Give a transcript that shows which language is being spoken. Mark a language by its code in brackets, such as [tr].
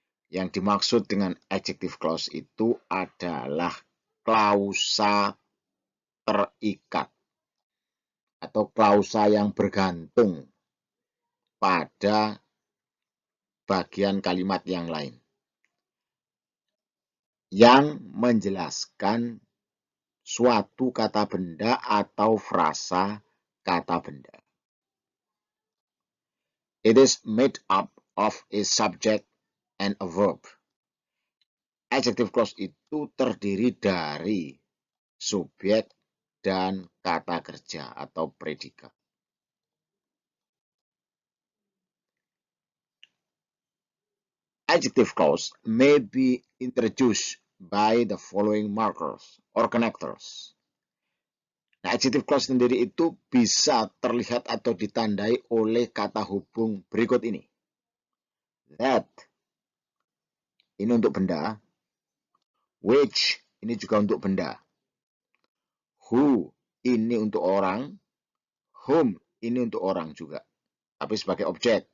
[id] Yang dimaksud dengan adjective clause itu adalah klausa terikat atau klausa yang bergantung pada bagian kalimat yang lain yang menjelaskan suatu kata benda atau frasa kata benda. [en] It is made up of a subject and a verb. [id] Adjective clause itu terdiri dari subjek dan kata kerja atau predikat. [en] Adjective clause may be introduced by the following markers or connectors. [id] Nah, adjective clause sendiri itu bisa terlihat atau ditandai oleh kata hubung berikut ini. That, ini untuk benda. Which, ini juga untuk benda. Who, ini untuk orang. Whom, ini untuk orang juga. Tapi sebagai objek.